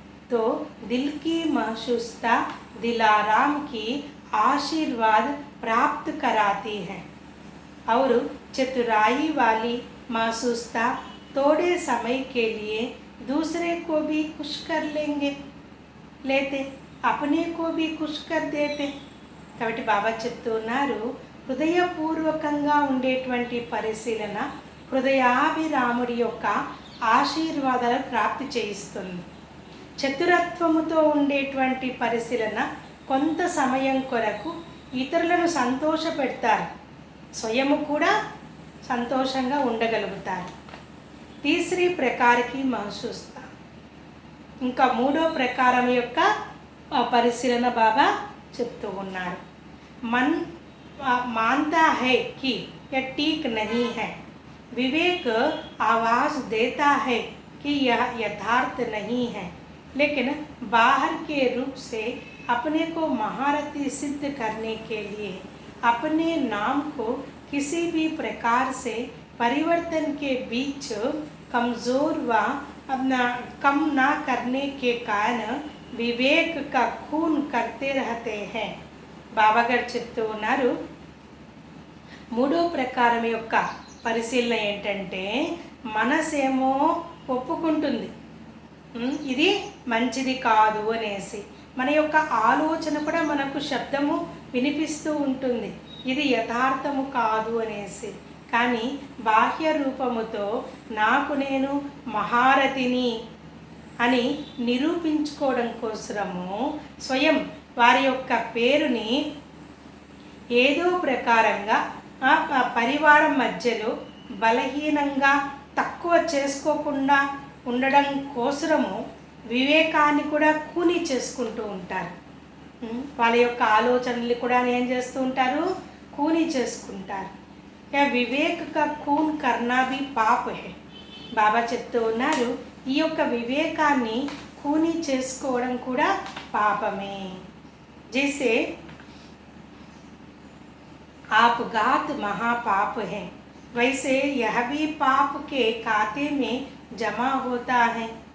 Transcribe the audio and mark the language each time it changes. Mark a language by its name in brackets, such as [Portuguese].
[Hindi] तो दिल की महसूसता दिलाराम की आशीर्वाद प्राप्त कराती है, और चतुराई वाली महसूसता थोड़े समय के लिए दूसरे को भी खुश कर लेते, अपने को भी खुश कर देते. [Telugu] కాబట్టి బాబా చెప్తున్నారు, హృదయపూర్వకంగా ఉండేటువంటి పరిశీలన హృదయాభిరాముడి యొక్క ఆశీర్వాదాలు ప్రాప్తి చేయిస్తుంది. చతురత్వముతో ఉండేటువంటి పరిశీలన కొంత సమయం కొరకు ఇతరులను సంతోషపెడతారు, స్వయము కూడా సంతోషంగా ఉండగలుగుతారు. [Hindi] తీసరి ప్రకారకి మహసూస్తా, [Telugu] ఇంకా మూడో ప్రకారం యొక్క పరిశీలన బాబా చెప్తూ ఉన్నారు. [Hindi] మన్ మాनता है कि यह ठीक नहीं है, विवेक आवाज़ देता है कि यह यथार्थ नहीं है, लेकिन बाहर के रूप से अपने को महारथी सिद्ध करने के लिए अपने नाम को किसी भी प्रकार से परिवर्तन के बीच कमज़ोर व अपना कम ना करने के कारण विवेक का खून करते रहते हैं. [Telugu] బాబా గారు చెప్తూ ఉన్నారు, మూడో ప్రకారం యొక్క పరిశీలన ఏంటంటే, మనసేమో ఒప్పుకుంటుంది ఇది మంచిది కాదు అనేసి, మన యొక్క ఆలోచన కూడా మనకు శబ్దము వినిపిస్తూ ఉంటుంది ఇది యథార్థము కాదు అనేసి. కానీ బాహ్య రూపముతో నాకు నేను మహారథిని అని నిరూపించుకోవడం కోసము స్వయం వారి యొక్క పేరుని ఏదో ప్రకారంగా పరివారం మధ్యలో బలహీనంగా తక్కువ చేసుకోకుండా ఉండడం కోసము వివేకాన్ని కూడా కూని చేసుకుంటూ ఉంటారు. వాళ్ళ యొక్క ఆలోచనలు కూడా ఏం చేస్తూ ఉంటారు, కూని చేసుకుంటారు. [Hindi] వివేక్ కా కూన్ కర్నా భీ పాప్ హై. [Telugu] బాబా చెప్తూ ఉన్నారు, ఈ యొక్క వివేకాన్ని కూని చేసుకోవడం కూడా పాపమే. [Hindi] जैसे आपघात महापाप है, वैसे यह भी पाप के खाते में जमा होता है.